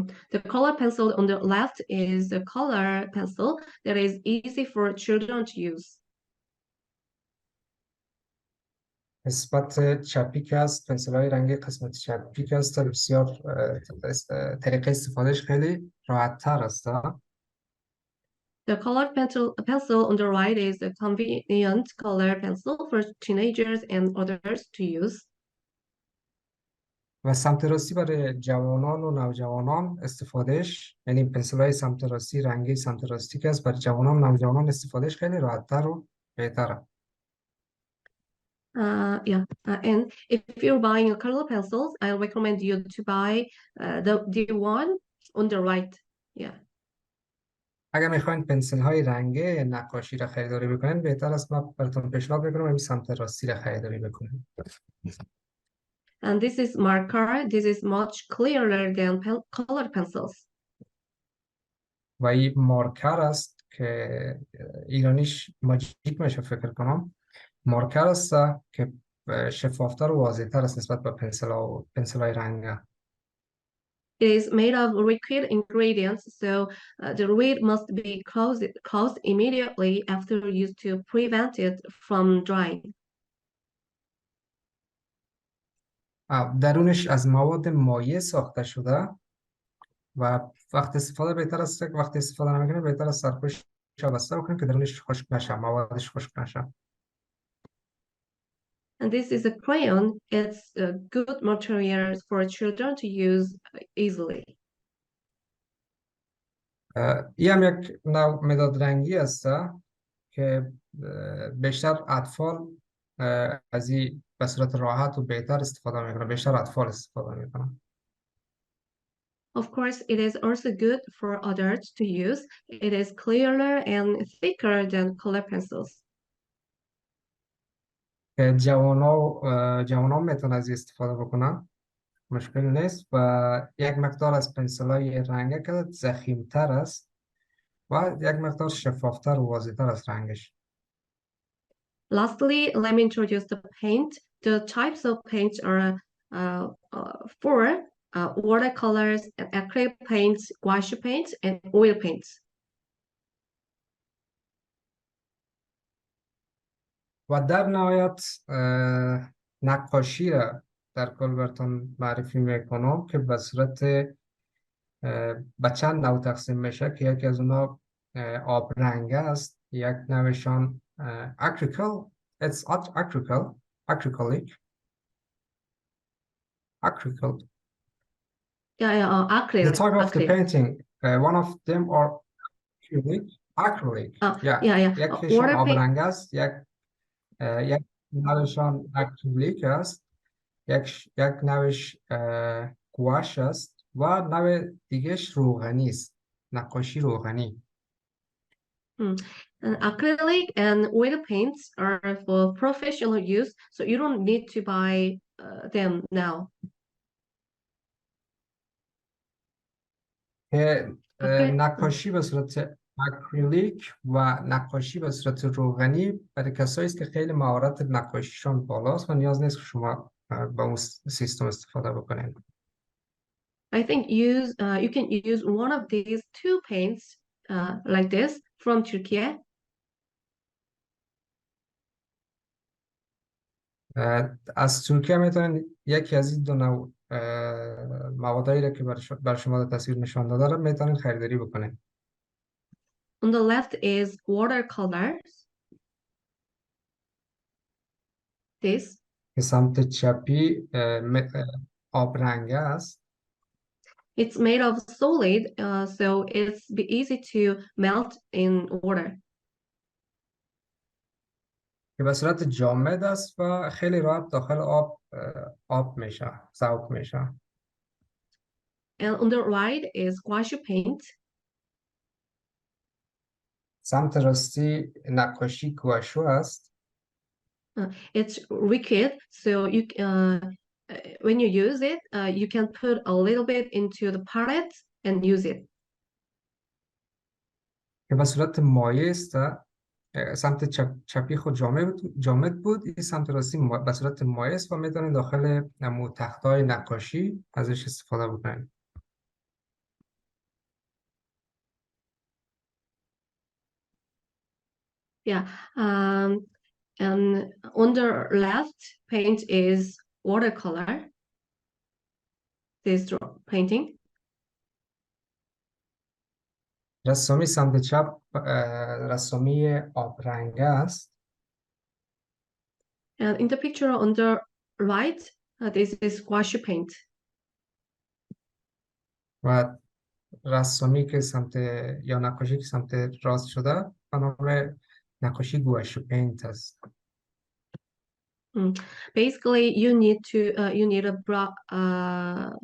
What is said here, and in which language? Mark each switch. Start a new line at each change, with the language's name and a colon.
English: The color pencil on the left is a color pencil that is easy for children to use.
Persian: قسمت چپی که هست پنسل های رنگی، قسمت چپی که هست بسیار طریق استفادهش خیلی راحت تر است.
English: The colored pencil on the right is a convenient color pencil for teenagers and others to use.
Persian: و سمت راستی برای جوانان و نوجوانان استفادهش، یعنی پنسل های سمت راستی رنگی سمت راستی که هست برای جوانان و نوجوانان استفادهش خیلی راحت تر و بهتره.
English: Yeah, and if you're buying a color pencils, I recommend you to buy the one on the right. Yeah.
Persian: اگر میخواین پنسل های رنگی نقاشی را خریداری بکنین بهتر است من براتون پیشنهاد میکنم این سمت راستی را خریداری بکنین.
English: And this is marker. This is much clearer than color pencils.
Persian: و این مارکر است که ایرانیش ماجیک میشه فکر کنم. مارکر است که شفافتر و واضح‌تر است نسبت به پنسل های رنگ.
English: It is made of liquid ingredients, so the lid must be closed immediately after use to prevent it from drying.
Persian: درونش از مواد مایع ساخته شده و وقت استفاده بهتر است که وقتی استفاده نمی‌کنید بهتر است سرپوش بسته بکنید که درونش خشک نشه، موادش خشک نشه.
English: And this is a crayon. It's a good material for children to use easily.
Persian: این هم یک نوع مداد رنگی است که بیشتر اطفال از این به صورت راحت و بهتر استفاده میکنن. بیشتر اطفال استفاده میکنن. Of course, it is also good for adults to use. It is clearer and thicker than color pencils. که جوانا میتونن از این استفاده بکنن، مشکل نیست. و یک مقدار از پنسلای رنگه که ضخیم‌تر است و یک مقدار شفافتر و واضح‌تر از رنگش.
English: Lastly, let me introduce the paint. The types of paints are four: watercolors, acrylic paints, gouache paints, and oil paints.
Persian: و در نهایت نقاشی را در کل براتون معرفی میکنم که به صورت به چند نوع تقسیم میشه که یکی از اونا آب رنگ است، یک نوعشان acrylic.
English: It's acrylic. Yeah, The acrylic. type of the Acrylic. painting, one of them are acrylic. Yeah.
Persian: یکیشان
English: Water
Persian: آب
English: paint.
Persian: رنگ است، یک نوعشان اکریلیک است، یک نوعش گواش است و نوع دیگهش روغنی است، نقاشی روغنی.
English: And acrylic and oil paints are for professional use, so you don't need to buy them now.
Persian: که
English: Okay.
Persian: نقاشی به صورت اکریلیک و نقاشی به صورت روغنی برای کسایی است که خیلی مهارت نقاشیشان بالاست و نیاز نیست که شما با اون سیستم استفاده بکنید.
English: I think you can use one of these two paints like this from Turkey.
Persian: از ترکیه میتونید یکی از این دو نوع موادایی را که بر شما در تصویر نشان داده را میتونید خریداری بکنید.
English: On the left is watercolors. This.
Persian: که سمت چپی آب رنگ است.
English: It's made of solid, so it's be easy to melt in water.
Persian: که به صورت جامد است و خیلی راحت داخل آب میشه، ذوب میشه.
English: And on the right is gouache paint.
Persian: سمت راستی نقاشی گواشو است.
English: It's liquid, so you when you use it, you can put a little bit into the palette and use it.
Persian: که به صورت مایع است. سمت چپی خود جامد بود، این سمت راستی به صورت مایع است و میتونید داخل تختای نقاشی ازش استفاده بکنید.
English: Yeah, and on the left paint is watercolor. This painting.
Persian: رسامی سمت چپ رسامی آب رنگ است.
English: And in the picture on the right, this is gouache paint.
Persian: و رسامی که سمت یا نقاشی که سمت راست شده به نام نقاشی گواشو پینت است.
English: Basically, you need a brush.